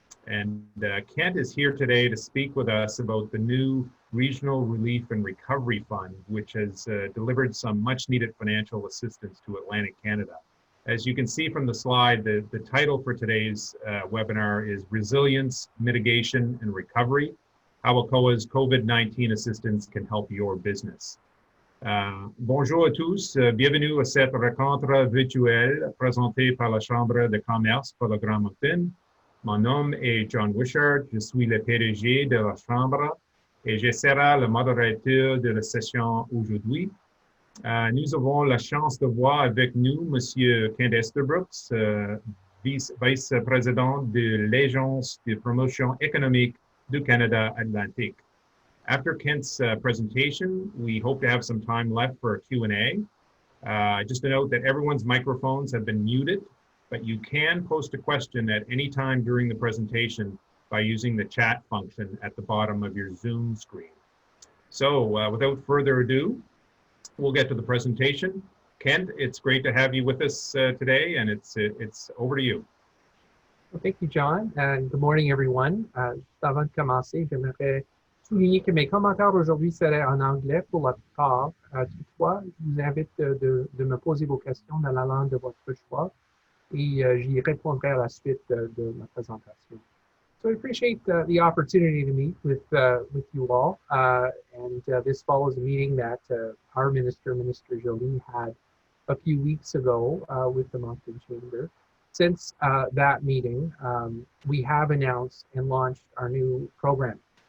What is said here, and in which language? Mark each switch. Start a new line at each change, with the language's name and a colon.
English: And Kent is here today to speak with us about the new Regional Relief and Recovery Fund, which has delivered some much-needed financial assistance to Atlantic Canada. As you can see from the slide, the title for today's webinar is Resilience, Mitigation, and Recovery, how ACOA's COVID-19 assistance can help your business.
French: Bonjour à tous, bienvenue à cette rencontre virtuelle présentée par la Chambre de commerce pour le Grand Moncton. Mon nom est John Wishart, je suis le PDG de la Chambre et je serai le modérateur de la session aujourd'hui. Nous avons la chance de voir avec nous M. Kent Estabrooks, vice-président de l'Agence de promotion économique du Canada Atlantique.
English: After Kent's presentation, we hope to have some time left for a Q&A. Just to note that everyone's microphones have been muted, but you can post a question at any time during the presentation by using the chat function at the bottom of your Zoom screen. So without further ado, we'll get to the presentation. Kent, it's great to have you with us today, and it's over to you. Well, thank you, John, and good morning, everyone.
French: Avant de commencer, j'aimerais souligner que mes commentaires aujourd'hui seraient en anglais pour la plupart. Toutefois, je vous invite de me poser vos questions dans la langue de votre choix et j'y répondrai à la suite de ma présentation.
English: So I appreciate the opportunity to meet with you all, and this follows a meeting that our Minister Joly, had a few weeks ago with the Moncton Chamber. Since that meeting, we have announced and launched our new program.